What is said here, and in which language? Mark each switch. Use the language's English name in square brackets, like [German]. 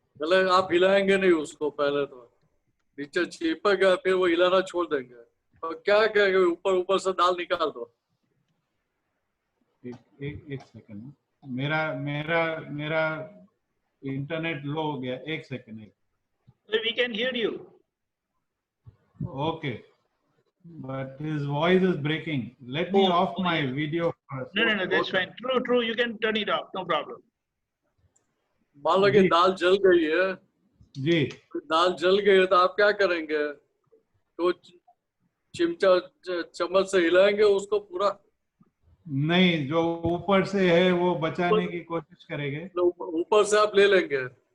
[Hindi] पहले आप हिलाएंगे नहीं उसको, पहले तो नीचे चिपकेगा, फिर वो हिलाना छोड़ देंगे, और क्या करेंगे? ऊपर से दाल निकाल दो। एक सेकंड, मेरा इंटरनेट लो हो गया, एक second. [English] We can hear you. Okay, but his voice is breaking. Let me off my video first. No, that's fine. True, you can turn it off, no problem. [Hindi] मान लो कि दाल जल गई है जी। दाल जल गई है तो आप क्या करेंगे? तो चिमटा चम्मच से हिलाएंगे उसको पूरा? नहीं, जो ऊपर से है वो बचाने की कोशिश करेंगे। ऊपर से आप ले लेंगे।